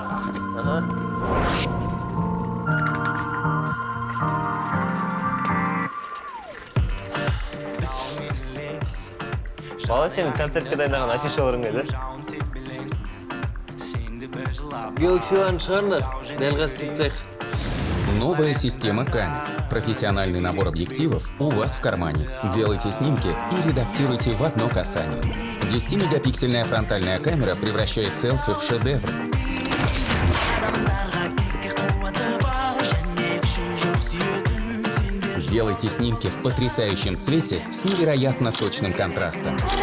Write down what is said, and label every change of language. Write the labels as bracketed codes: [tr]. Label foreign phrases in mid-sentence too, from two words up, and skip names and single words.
[kk] Бала, сенің концертке дайындаған афишаларың қайда? Galaxy'ларын шығарыңдар, дәл қазір цех. [ru] Новая система камер. Профессиональный набор объективов у вас в кармане. Делайте снимки и редактируйте в одно касание. 10-мегапиксельная фронтальная камера превращает селфи в шедевр. Делайте снимки в потрясающем цвете с невероятно точным контрастом.